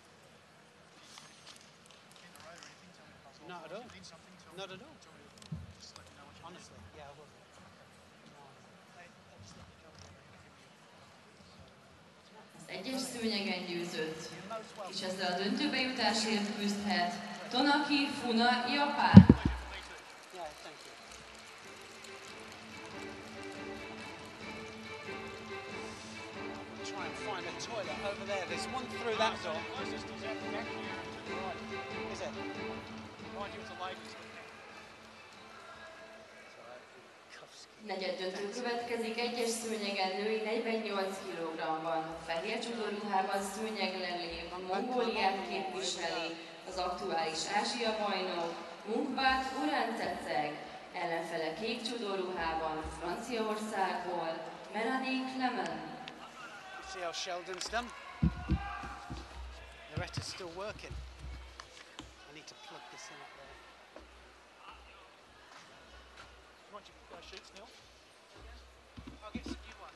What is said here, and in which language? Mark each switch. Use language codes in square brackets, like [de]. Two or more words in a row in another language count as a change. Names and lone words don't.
[en] Not at all. Not at all. Honestly, yeah, I will. [hu] Az egyes szőnyegen győzött, és ezzel a döntőbe jutásért küzdhet Tonaki Funa Japán. [en] Yeah, thank you. We'll try and find a toilet over there. There's one through that door. Closest is out the back here to the right. Is it? Behind you is the ladies. [hu] Negyed döntő következik, egyes szőnyegen női 48 kg-ban. Fehér csudóruhában szőnyeglelé a Mongóliát képviseli az aktuális Ázsia bajnok Munkbát Uránceceg, ellenfele kék csudóruhában Franciaországból Melanie Clement. [en] See how Sheldon's done? The rest is still working. I need to plug this in up there. You want your sheets, Neil? I'll get some new ones.